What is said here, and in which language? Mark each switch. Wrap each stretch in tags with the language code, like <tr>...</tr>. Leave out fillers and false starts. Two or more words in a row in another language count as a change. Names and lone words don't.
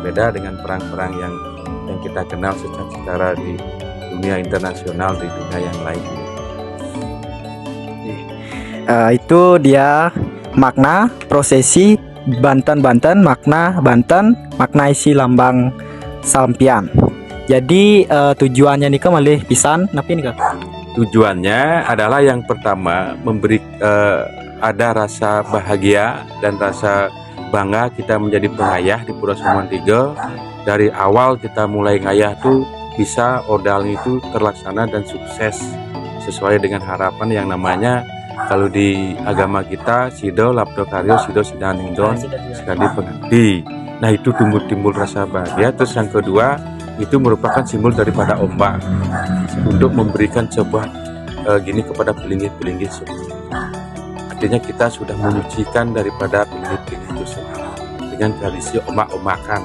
<id>Beda dengan perang-perang yang kita kenal secara di dunia internasional, di dunia yang lain. Itu dia makna prosesi Banten, makna Banten, makna isi lambang sampean. Jadi tujuannya nih</id> <ban>malih pisan napi</ban> <id>nih. Tujuannya adalah yang pertama memberi ada rasa bahagia dan rasa bangga kita menjadi pengayah di Pulau Samantigo. Dari awal kita mulai ngayah tuh bisa ordal itu terlaksana dan sukses sesuai dengan harapan yang namanya kalau di agama kita</id> <jv>sido labdo karyo sido sidaningdon</jv> <id>sekali pengabdi. Nah, itu timbul rasa bahagia. Terus yang kedua, itu merupakan simbol daripada ombak untuk memberikan sebuah gini kepada pelinggih-pelinggih semua. Artinya kita sudah menyucikan daripada pelinggih-pelinggih itu semua dengan tradisi ombak-ombakan.</id>